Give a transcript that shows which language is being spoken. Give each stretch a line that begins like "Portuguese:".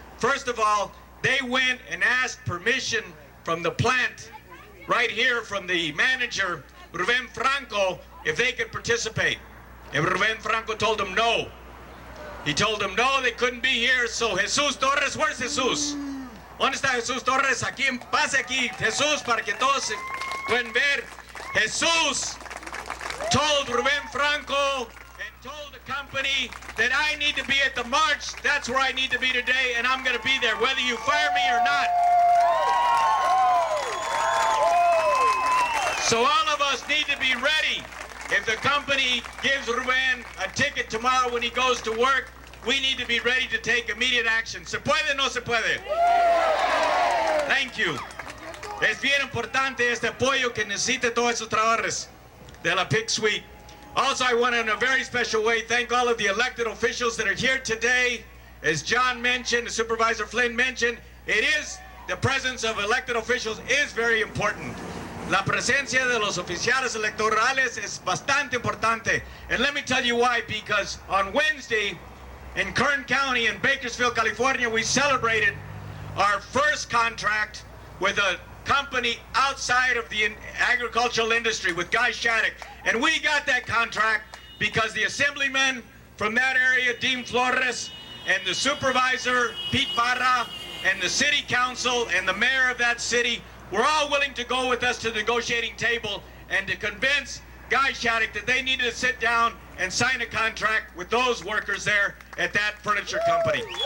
English: First of all, they went and asked permission from the plant right here, from the manager, Rubén Franco, if they could participate. And Rubén Franco told them no. He told them no, they couldn't be here. So Jesús Torres, where's Jesús?
Spanish: ¿Dónde está Jesús Torres? Aquí, pase aquí, Jesús, para que todos puedan ver.
English: Jesús told Rubén Franco and told the company that I need to be at the march. That's where I need to be today, and I'm going to be there, whether you fire me or not. So all of us need to be ready. If the company gives Rubén a ticket tomorrow when he goes to work, we need to be ready to take immediate action.
Spanish: ¿Se puede o no se puede?
English: Thank you.
Spanish: Es bien importante este apoyo que necesita todos esos trabajadores de la Pic Sweet.
English: Also, I want to, in a very special way, thank all of the elected officials that are here today. As John mentioned, Supervisor Flynn mentioned, the presence of elected officials is very important.
Spanish: La presencia de los oficiales electorales es bastante importante.
English: And let me tell you why, because on Wednesday in Kern County in Bakersfield, California, we celebrated our first contract with a company outside of the agricultural industry with Guy Shattuck. And we got that contract because the assemblyman from that area, Dean Flores, and the supervisor, Pete Barra, and the city council and the mayor of that city were all willing to go with us to the negotiating table and to convince Guy Shattuck that they needed to sit down and sign a contract with those workers there at that furniture company.